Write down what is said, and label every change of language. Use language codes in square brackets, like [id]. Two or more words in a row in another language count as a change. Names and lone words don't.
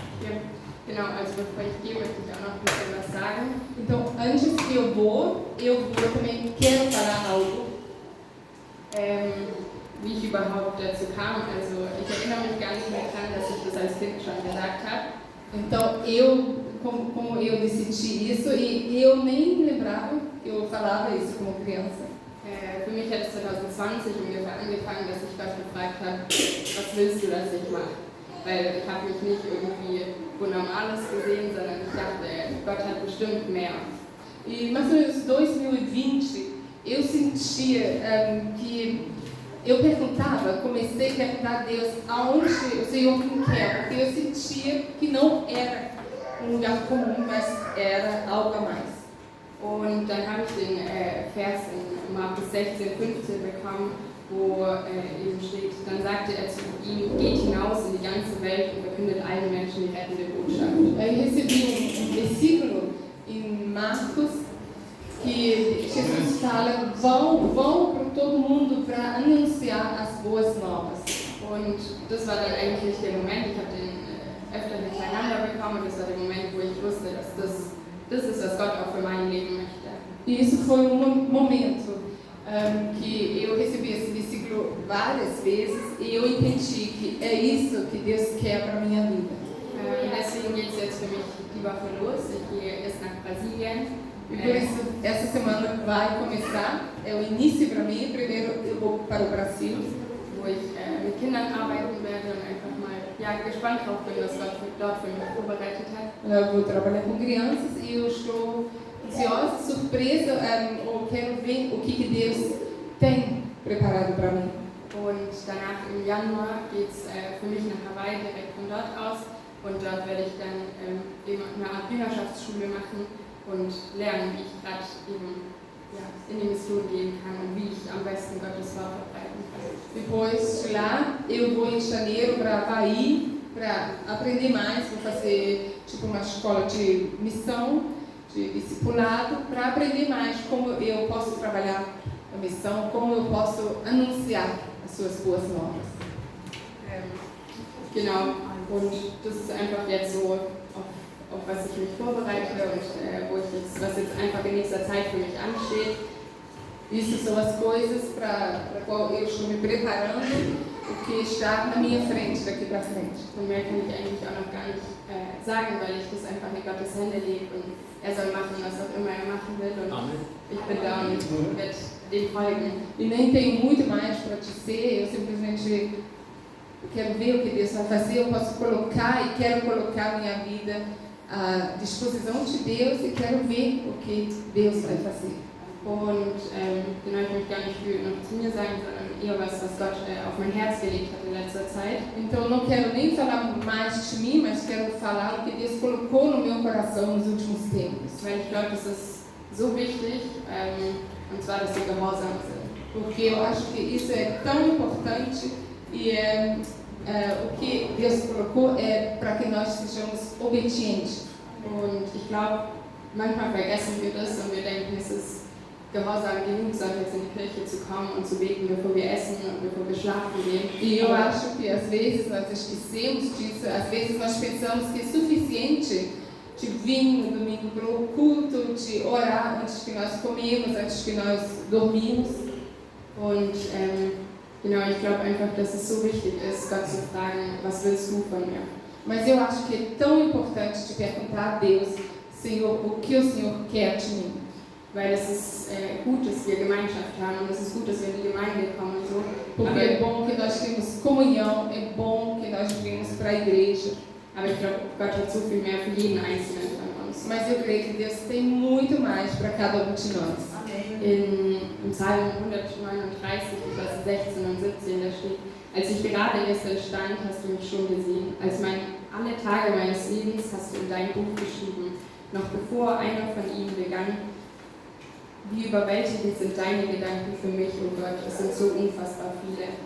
[de] Genau, also bevor ich gehe, möchte ich auch noch ein bisschen was sagen. [pt] Então, antes que eu também quero falar algo. [de] Wie ich überhaupt dazu kam. Also ich erinnere mich gar nicht mehr daran, dass ich das als Kind schon gesagt habe. [pt] Então, como eu decidi isso, e eu nem lembrava que eu falava isso como criança. [de] Für mich hat es 2020 ungefähr angefangen, dass ich Gott gefragt habe, was willst du, dass ich mache? Weil ich habe mich nicht irgendwie wo Normales gesehen, sondern ich dachte, Gott hat bestimmt mehr. [pt] E mais ou menos 2020, eu sentia que eu comecei a perguntar a Deus aonde o Senhor me quer, porque eu sentia que não era lugar comum, mas era algo a mais. [de] Und dann habe ich den Vers in Markus 16, 15 bekommen, wo eben steht, dann sagte er zu ihm, geht hinaus in die ganze Welt und verkündet allen Menschen die rettende Botschaft. [pt] Eu recebi versículo em Marcos que Jesus fala, vão para todo mundo para anunciar as boas novas. [de] Und das war dann eigentlich der Moment, ich habe den öfter hintereinander bekommen, und das war der Moment, wo ich wusste, dass das ist, was Gott auch für mein Leben möchte. [pt] E isso foi momento que eu recebi esse versículo várias vezes e eu entendi que é isso que Deus quer para a minha vida. [de] Deswegen geht es jetzt für mich die Woche los. Ich gehe erst nach Brasilien. [pt] E por isso, essa semana vai começar, é o início para mim. Primeiro eu vou para o Brasil, [de] wo ich mit Kindern arbeiten werde und einfach mal gespannt drauf bin, was Gott dort für mich vorbereitet hat. [pt] Eu vou trabalhar com crianças e eu estou ansiosa, surpresa, ou quero ver o que Deus tem preparado para mim. [de] Und danach im Januar geht es für mich nach Hawaii direkt von dort aus, und dort werde ich dann eben eine Art Jüngerschaftsschule machen und lernen, wie ich gerade eben in die Mission gehen kann und wie ich am besten Gottes Wort verbreiten kann. [pt] Depois de lá, eu vou em janeiro para Havaí para aprender mais, vou fazer tipo uma escola de missão, de discipulado, para aprender mais como eu posso trabalhar a missão, como eu posso anunciar as suas boas novas. [de] Genau, und das ist einfach jetzt so, auf was ich mich vorbereite und was jetzt einfach in nächster Zeit für mich ansteht. [pt] Isso são as coisas para qual eu estou me preparando, o que está na minha frente, daqui para frente. [de] Und mehr kann ich eigentlich auch noch gar nicht sagen, weil ich das einfach in Gottes Hände lege und er soll machen, was auch immer er machen will, und ich bin da und werde dem folgen. [pt] E nem tenho muito mais para dizer, eu simplesmente quero ver o que Deus vai fazer, eu posso colocar e quero colocar minha vida à disposição de Deus e quero ver o que Deus vai fazer. [de] Und genau, ich möchte gar nicht viel noch zu mir sagen, sondern eher was Gott auf mein Herz gelegt hat in letzter Zeit. [pt] Então não quero nem falar mais de mim, mas quero falar o que Deus colocou no meu coração nos últimos tempos. [de] Weil ich glaube, das ist so wichtig, und zwar, dass wir gehorsam sind. [pt] Porque eu acho que isso é tão importante e o que Deus colocou é para que nós sejamos obedientes. [de] Und ich glaube, manchmal vergessen wir das und wir denken, es ist gehorsam genug, sonntags in die Kirche zu kommen und zu beten, bevor wir essen und bevor wir schlafen gehen. [pt] E eu acho que às vezes nós esquecemos disso, às vezes nós pensamos que é suficiente de vir no domingo para o culto, de orar antes que nós comemos, antes que nós dormimos. [de] Und genau, ich glaube einfach, dass es so wichtig ist, Gott zu fragen, was willst du von mir? [pt] Mas eu acho que é tão importante de perguntar a Deus, Senhor, o que o Senhor quer de mim? [de] Weil es ist gut, dass wir Gemeinschaft haben, und es ist gut, dass wir in die Gemeinde kommen und so. [pt] Porque é bom que nós temos comunhão, é bom que nós vimos para a igreja. [de] Aber ich glaube, Gott hat so viel mehr für jeden Einzelnen von uns. [pt] Mas eu creio que Deus tem muito mais para cada um de nós. [de] Im Psalm 139, Vers 16 und 17, da steht: Als ich gerade gestern stand, hast du mich schon gesehen. Alle Tage meines Lebens hast du in dein Buch geschrieben, noch bevor einer von ihnen begann. Wie überwältigend sind deine Gedanken für mich, oh Gott, es sind so unfassbar viele.